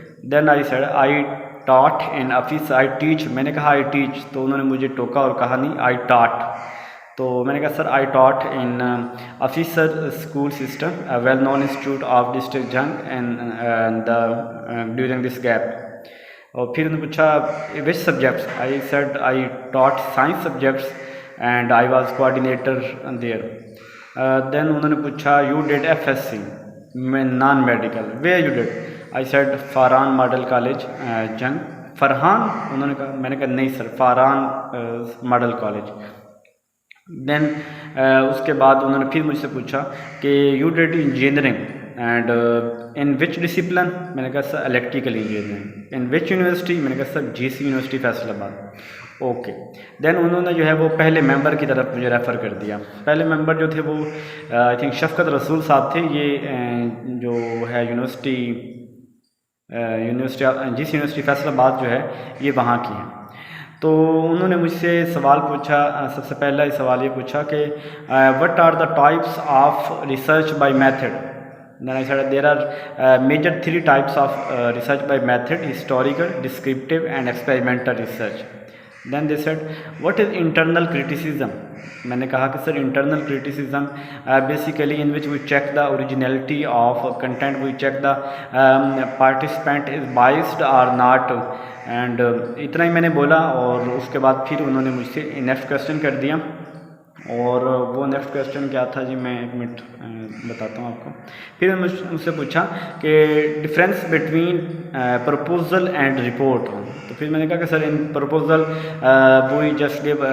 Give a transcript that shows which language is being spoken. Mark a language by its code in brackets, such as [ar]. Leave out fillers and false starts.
[en] Then I said I taught in office, I teach. [ur] میں نے کہا [en] I teach [ur] تو انہوں نے مجھے ٹوکا اور کہا نہیں [en] I taught، [ur] تو میں نے کہا سر [en] I taught in officer school system, a well known institute of district Jhang and during this gap. [ur] اور پھر انہوں نے پوچھا [en] which subjects? I said I taught science subjects and I was coordinator there. Then [ur] انہوں نے پوچھا [en] you did FSC non medical, where you did? I said [ur] Faran model college جنگ۔ فرحان؟ انہوں نے کہا، میں نے کہا نہیں سر فاران ماڈل کالج۔ دین اس کے بعد انہوں نے پھر مجھ سے پوچھا کہ [en] You did engineering and in which discipline? [ur] میں نے کہا سر الیکٹریکل انجینئرنگ۔ [en] In which university? [ur] میں نے کہا سر GC یونیورسٹی فیصل آباد۔ اوکے، دین انہوں نے جو ہے وہ پہلے ممبر کی طرف مجھے ریفر کر دیا۔ پہلے ممبر جو تھے وہ [en] I think [ur] شفقت رسول صاحب تھے، یہ جو ہے یونیورسٹی GC یونیورسٹی فیصل آباد جو ہے یہ وہاں کی ہے۔ تو انہوں نے مجھ سے سوال پوچھا، سب سے پہلا ہی سوال یہ پوچھا کہ [en] What are the types of research by method? Then I said there are major 3 types of research by method: historical, descriptive and experimental research. Then they said what is internal criticism? [ur] میں نے کہا کہ سر [en] internal criticism basically in which we check the originality of content, we check the participant is biased or not, [ur] and اتنا ہی میں نے بولا۔ اور اس کے بعد پھر انہوں نے مجھ سے نیکسٹ کویشچن کر دیا، اور وہ نیکسٹ کویشچن کیا تھا جی، میں 1 منٹ بتاتا ہوں آپ کو۔ پھر مجھ سے پوچھا کہ [en] difference between proposal and report, [ur] تو پھر میں نے کہا کہ سر [en] in proposal we just